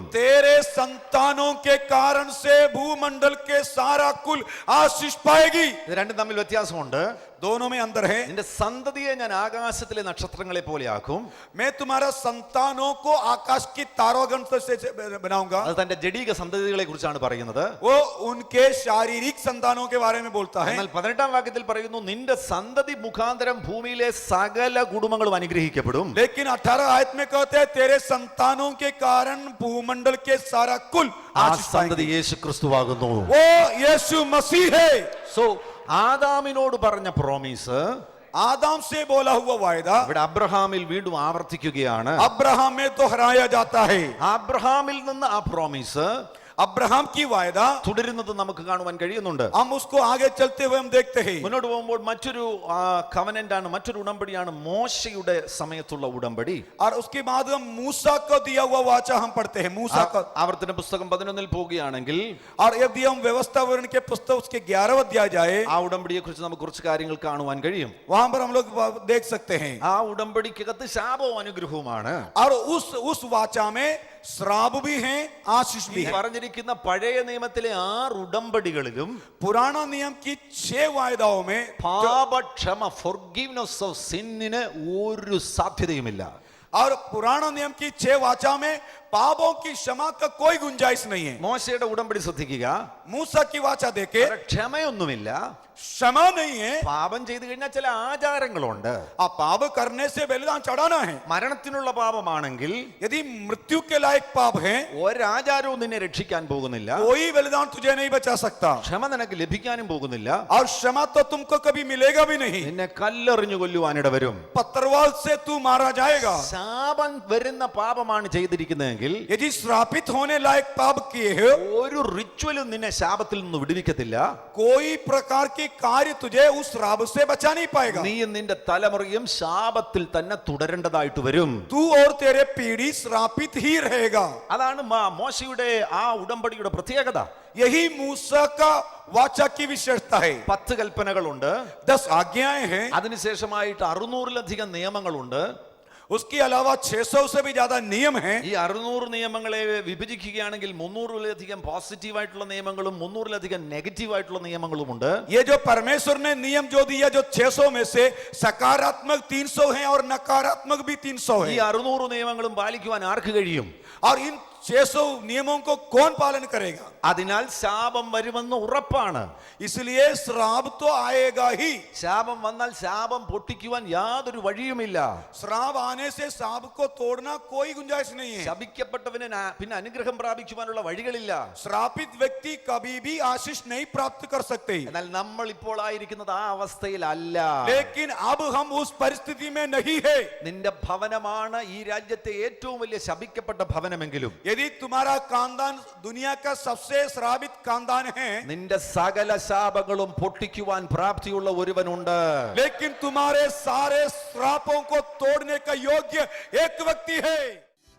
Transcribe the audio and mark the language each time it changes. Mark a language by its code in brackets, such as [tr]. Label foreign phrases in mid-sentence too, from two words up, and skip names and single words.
[hi] तेरे संतानों के कारण से भूमंडल के सारा कुल आशीष पाएगी. [ml] ഇത് രണ്ടും തമ്മിൽ വ്യത്യാസമുണ്ട്. [hi] दोनों में अंतर है. [ml] നിന്റെ സന്തതിയെ ഞാൻ ആകാശത്തിലെ നക്ഷത്രങ്ങളെ പോലെയാക്കും. [hi] मैं तुम्हारा संतानों को आकाश की तारोगण से बनाऊंगा. [ml] അത് തന്റെ ജഡീക സന്തതികളെ കുറിച്ചാണ് പറയുന്നത്. [hi] वो उनके शारीरिक संतानों के बारे में बोलता है. [ml] എന്നാൽ 18-ാം വാക്യത്തിൽ പറയുന്നു, നിന്റെ സന്തതി മുഖാന്തരം ഭൂമിയിലെ സകല കുടുംബങ്ങളും അനുഗ്രഹിക്കപ്പെടും. [hi] लेकिन 18 आयत में कहते हैं तेरे संतानों के कारण भूमंडल के सारा कुल [ml] ആ [hi] आशीष [ml] സന്തതി [hi] पाएंगे. [ml] യേശു ക്രിസ്തുവാകുന്നു. [hi] वो यीशु मसीह है. [ml] സോ ആദാമിനോട് പറഞ്ഞ പ്രോമിസ് [hi] आदम से बोला हुआ वायदा [ml] ഇവിടെ അബ്രഹാമിൽ വീണ്ടും ആവർത്തിക്കുകയാണ്. [hi] अब्राहम में दोहराया जाता है. [ml] അബ്രഹാമിൽ നിന്ന് ആ പ്രോമിസ് [hi] अब्राहम की वायदा [ml] തുടരുന്നത് നമുക്ക് കാണുവാൻ കഴിയുന്നുണ്ട്. [hi] हम उसको आगे चलते हुए हम देखते हैं. [ml] മുന്നോട്ട് പോകുമ്പോൾ മറ്റൊരു കവനന്റ് ആണ്, മറ്റൊരു ഉടമ്പടിയാണ് മോശയുടെ സമയത്തുള്ള ഉടമ്പടി. [hi] और उसके बाद हम मूसा को दिया हुआ वाचा हम पढ़ते हैं. मूसा का [ml] ആവർത്തന പുസ്തകം 11-ൽ പോവുകയാണെങ്കിൽ [hi] और यदि हम व्यवस्था वर्ण के पुस्तक उसके 11 अध्याय जाए [ml] ആ ഉടമ്പടിയെ കുറിച്ച് നമുക്ക് കുറച്ച് കാര്യങ്ങൾ കാണുവാൻ കഴിയും. [hi] वहां पर हम लोग देख सकते हैं. [ml] ആ ഉടമ്പടിക്കകത്ത് ശാപവും അനുഗ്രഹവുമാണ്. [hi] और उस वाचा में श्राप भी है, आशीष भी है. [ml] പറഞ്ഞിരിക്കുന്ന പഴയ നിയമത്തിലെ 6 ഉടമ്പടികളിലും [hi] पुराना नियम की 6 वायदाओं में [ml] പാപക്ഷമ [en] forgiveness of [ml] സിന്നിന് ഒരു സാധ്യതയുമില്ല. [hi] और पुराना नियम की 6 वाचा में पापों की क्षमा का कोई गुंजाइश नहीं है. [ml] മോശയുടെ ഉടമ്പടി ശ്രദ്ധിക്കുക. [hi] मूसा की वाचा देखे [ml] അവിടെ ക്ഷമയൊന്നുമില്ല. [hi] क्षमा नहीं है. [ml] പാപം ചെയ്തു കഴിഞ്ഞാൽ ചില ആചാരങ്ങളുണ്ട്. [hi] आप पाप करने से बलिदान चढ़ाना है. [ml] മരണത്തിനുള്ള പാപമാണെങ്കിൽ [hi] यदि मृत्यु के लायक पाप है [ml] ഒരാചാരവും നിന്നെ രക്ഷിക്കാൻ പോകുന്നില്ല. [hi] कोई बलिदान तुझे नहीं बचा सकता. [ml] ക്ഷമ നിനക്ക് ലഭിക്കാനും പോകുന്നില്ല. [hi] और क्षमा तो तुमको कभी मिलेगा भी नहीं. [ml] നിന്നെ കല്ലെറിഞ്ഞു കൊല്ലുവാനിട വരും. [hi] पत्थरवाल से तू मारा जाएगा. [ml] ശാപം വരുന്ന പാപമാണ് ചെയ്തിരിക്കുന്നതെങ്കിൽ [hi] यदि श्रापित होने लायक पाप किए हो [ml] ഒരു റിച്വലും നിന്നെ ശാപത്തിൽ നിന്ന് വിടുവിക്കത്തില്ല. [hi] कोई प्रकार की कार्य तुझे उस श्राप से बचा नहीं पाएगा. [ml] നീയും നിന്റെ തലമുറയും ശാപത്തിൽ തന്നെ തുടരേണ്ടതായിട്ട് വരും. [hi] तू और तेरे पीढ़ी श्रापित ही रहेगा. [ml] അതാണ് മോശയുടെ ആ ഉടമ്പടിയുടെ പ്രത്യേകത. [hi] यही मूसा का वाचा की विशेषता है. [ml] 10 കൽപ്പനകളുണ്ട്. [hi] 10 आज्ञाएं हैं. [ml] അതിനുശേഷമായിട്ട് 600-ലധികം നിയമങ്ങളുണ്ട്. [hi] उसके अलावा 600 से भी ज्यादा नियम हैं. [ml] ഈ 600 നിയമങ്ങളെ വിഭജിക്കുകയാണെങ്കിൽ 300-ലധികം പോസിറ്റീവായിട്ടുള്ള നിയമങ്ങളും 300-ലധികം നെഗറ്റീവായിട്ടുള്ള നിയമങ്ങളുമുണ്ട്. [hi] ये जो परमेश्वर ने नियम जो दिया जो 600 में से सकारात्मक 300 हैं और नकारात्मक भी 300 [ml] ഈ [hi] हैं. [ml] 600 നിയമങ്ങളും പാലിക്കുവാൻ ആർക്ക് കഴിയും? [hi] और इन 600 नियमों को कौन पालन करेगा? [ml] അതിനാൽ ശാപം വരുമെന്ന് ഉറപ്പാണ്. [hi] इसलिए श्राप तो आएगा ही. [ml] ശാപം വന്നാൽ ശാപം പൊട്ടിക്കുവാൻ യാതൊരു വഴിയുമില്ല. [hi] श्राप आने से श्राप को तोड़ना कोई गुंजाइश नहीं है. [ml] ശപിക്കപ്പെട്ടവന് പിന്നെ അനുഗ്രഹം പ്രാപിക്കുവാനുള്ള വഴികളില്ല. [hi] श्रापित व्यक्ति कभी भी आशीष नहीं प्राप्त कर सकते. [ml] എന്നാൽ നമ്മൾ ഇപ്പോൾ ആയിരിക്കുന്നത് ആ അവസ്ഥയിലല്ല. [hi] लेकिन अब हम उस परिस्थिति में नहीं है. [ml] നിന്റെ ഭവനമാണ് ഈ രാജ്യത്തെ ഏറ്റവും വലിയ ശപിക്കപ്പെട്ട ഭവനമെങ്കിലും [hi] यदि तुम्हारा खानदान दुनिया का सबसे श्रापित खानदान है [ml] നിന്റെ സകല ശാപങ്ങളും പൊട്ടിക്കുവാൻ പ്രാപ്തിയുള്ള ഒരുവനുണ്ട്. [hi] लेकिन तुम्हारे सारे श्रापों को तोड़ने का योग्य एक व्यक्ति है.